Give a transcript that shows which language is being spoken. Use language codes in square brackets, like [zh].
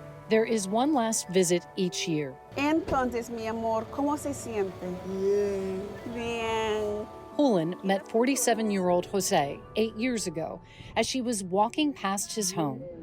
[en] There is one last visit each year. [es] Entonces, mi amor, ¿cómo se siente? Bien. Bien. [en] Julian met 47-year-old Jose 8 years ago as she was walking past his home.